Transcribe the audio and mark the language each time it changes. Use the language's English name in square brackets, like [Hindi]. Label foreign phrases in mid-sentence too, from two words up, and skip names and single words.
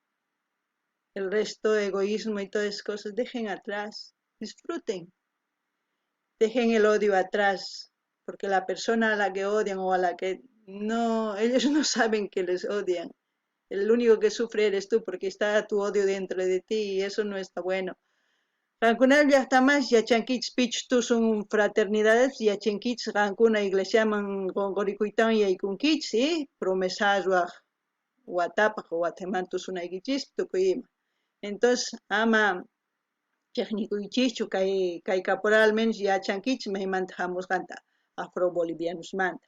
[Spanish] El resto, egoísmo y todas esas cosas, dejen atrás, disfruten. Dejen el odio atrás, porque la persona a la que odian o a la que no, ellos no saben que les odian. El único que sufre eres tú porque está tu odio dentro de ti y eso no está bueno. [Quechua] Rancuna llaqtamas yachankichis pichtu [Spanish] son fraternidades [Quechua] yachankichis rancuna iglesiaman qonqorikuytawan yaykunkichis promesaswaq watapaq wataman tusunaykichis tukuyman. Entonces ama chaqnikuychischu kay caporal menos yachankichis maymanta hamusqanta afro-bolivianosmanta.